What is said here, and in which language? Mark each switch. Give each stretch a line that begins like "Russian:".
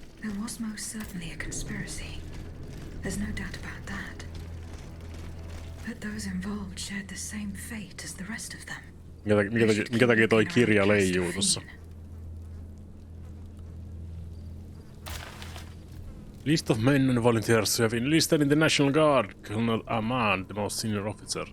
English: There was most certainly a conspiracy. There's no doubt about that. But those involved shared the same fate as the rest of them.
Finnish: Mikä takia toi kirja leijuu tossa?
English: List of men and volunteers who have enlisted in the National Guard. Colonel Ahmad, the most senior officer.